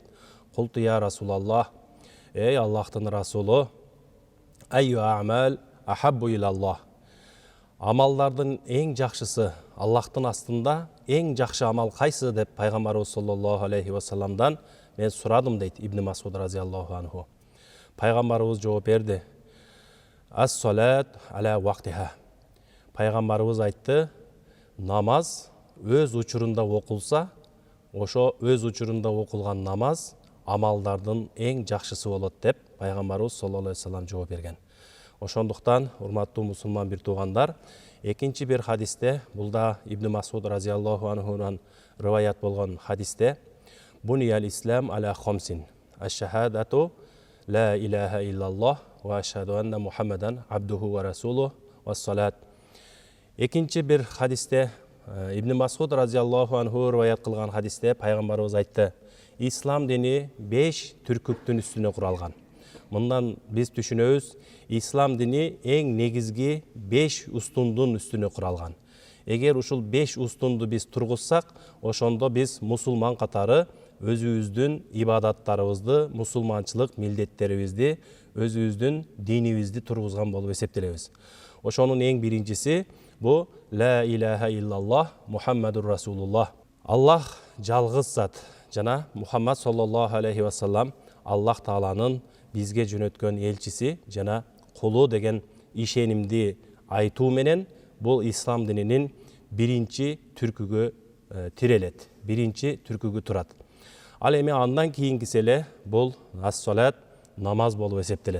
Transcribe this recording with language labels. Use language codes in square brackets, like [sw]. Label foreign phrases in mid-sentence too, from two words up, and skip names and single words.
[ar] قلت يا رسول الله, [ky] эй Аллахтын расулу, [ar] أي الأعمال أحب إلى الله. [ky] Амалдардын эң жакшысы, Аллахтын астында эң жакшы амал кайсы деп пайгамбарыбыз [ar] صلى الله عليه [ky] салламдан мен сурадым дейт Ибн Масуд [ar] رضي الله عنه. [ky] Пайгамбарыбыз жооп берди. [ar] الصلاة على وقتها. [ky] Пайгамбарыбыз айтты, намаз өз учурунда окулса, ошо өз учурунда окулган намаз амалдардын эң жакшысы болот деп пайгамбарыбыз [ar] صلى الله عليه وسلم [ky] жооп берген. Ошондуктан, урматтуу мусулман бир туугандар, экинчи бир хадисте, бул да Ибн Масуд разияллаху анхунан риваят болгон хадисте, [ar] بني الإسلام على خمس. الشهادة لا إله إلا الله وأشهد أن محمدا عبده ورسوله والصلاة. [ky] Экинчи бир хадисте, Ибн Масуд [ar] رضي الله عنه [ky] риваят кылган хадисте пайгамбарыбыз айтты, ислам дини 5 түркүктүн үстүнө куралган. Мындан биз түшүнөбүз, ислам дини эң негизги 5 устундун үстүнө куралган. Эгер ушул 5 устунду биз тургузсак, ошондо биз мусулман катары өзүбүздүн ибадаттарыбызды, мусулманчылык милдеттерибизди, өзүбүздүн динибизди тургузган болуп эсептелебиз. Ошонун эң биринчиси бу [ar] لا إله إلا الله محمد رسول الله. [ky] Аллах жалгыз зат жана Мухаммад [ar] صلى الله عليه وسلم [ky] Аллах Тааланын бизге жөнөткөн элчиси жана кулу деген ишенимди айтуу менен бул ислам дининин биринчи түркүгө тирелет, биринчи түркүгү турат. Ал эми андан кийинкиси эле бул ас-салат, намаз болуп эсептелет.